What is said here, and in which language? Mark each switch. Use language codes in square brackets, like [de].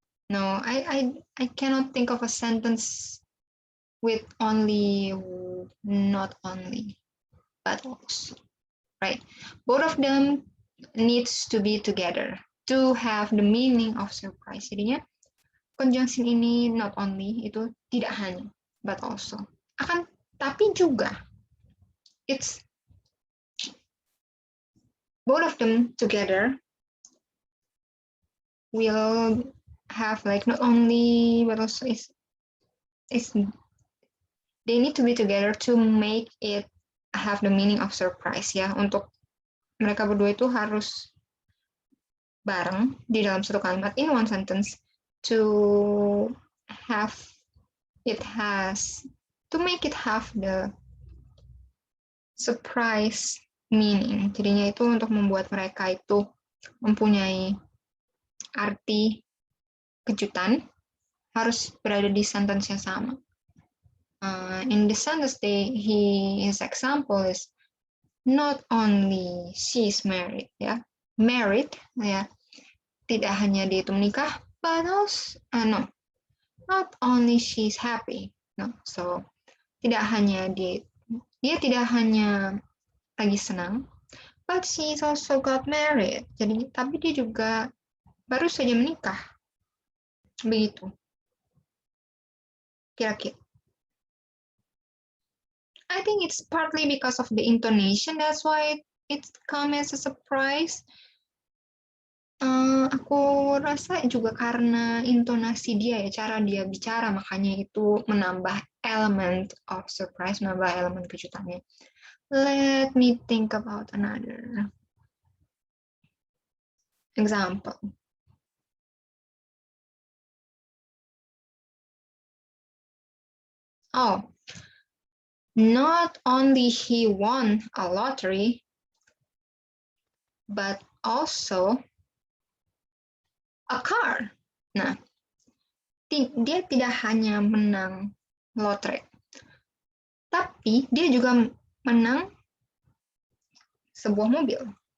[en] No, I cannot think of a sentence with only not only but also, right? Both of them needs to be together to have the meaning of surprise. [id] Jadinya conjunction ini not only itu tidak hanya but also. Tapi juga [en] it's both of them together will have like not only but also is they need to be together to make it have the meaning of surprise ya. [id] Untuk mereka berdua itu harus bareng di dalam satu kalimat [en] in one sentence to have to make it have the surprise meaning. [id] Jadinya itu untuk membuat mereka itu mempunyai arti kejutan harus berada di sentence yang sama. [en] In the sentence his example is not only she's married ya, married ya, [id] tidak hanya dia itu menikah, [en] but also not only she's happy, no, so [id] tidak hanya dia tidak hanya lagi senang, [en] but she's also got married. [id] Jadi tapi dia juga baru saja menikah, begitu. Kira-kira. [en] I think it's partly because of the intonation, that's why it comes as a surprise. [id] Aku rasa juga karena intonasi dia ya, cara dia bicara, makanya itu menambah [en] element of surprise, [id] menambah elemen kejutannya. [en] Let me think about another example. Oh, not only he won a lottery, but also a car. [id] Nah, dia tidak hanya menang lotre, tapi dia juga menang sebuah mobil.